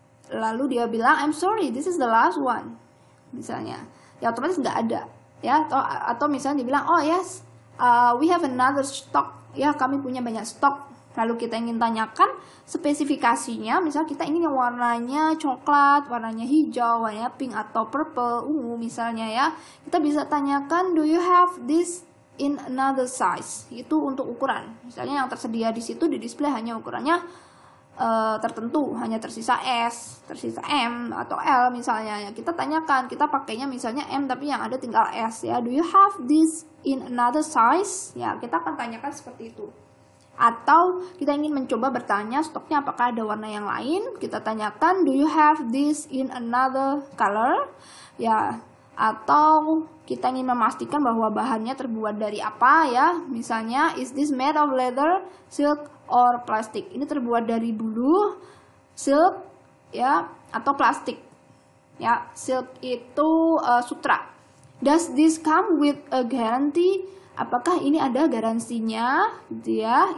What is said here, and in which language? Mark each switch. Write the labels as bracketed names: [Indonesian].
[Indonesian] Lalu dia bilang, [English] I'm sorry, this is the last one. [Indonesian] Misalnya, ya otomatis nggak ada, ya. Atau misalnya dia bilang, [English] oh yes, we have another stock. [Indonesian] Ya, kami punya banyak stok. Lalu kita ingin tanyakan spesifikasinya, misal kita ingin yang warnanya coklat, warnanya hijau, warnanya pink atau purple, ungu misalnya ya. Kita bisa tanyakan, [English] do you have this in another size? [Indonesian] Itu untuk ukuran. Misalnya yang tersedia di situ di display hanya ukurannya tertentu, hanya tersisa S, tersisa M atau L misalnya. Ya, kita tanyakan, kita pakainya misalnya M tapi yang ada tinggal S ya. [English] Do you have this in another size? [Indonesian] Ya, kita akan tanyakan seperti itu. Atau kita ingin mencoba bertanya stoknya apakah ada warna yang lain, kita tanyakan, [English] do you have this in another color? [Indonesian] Ya, atau kita ingin memastikan bahwa bahannya terbuat dari apa ya, misalnya, [English] is this made of leather, silk, or plastic? [Indonesian] Ini terbuat dari bulu, silk, ya, atau plastik. Ya, silk itu sutra. [English] Does this come with a guarantee? [Indonesian] Apakah ini ada garansinya, gitu ya?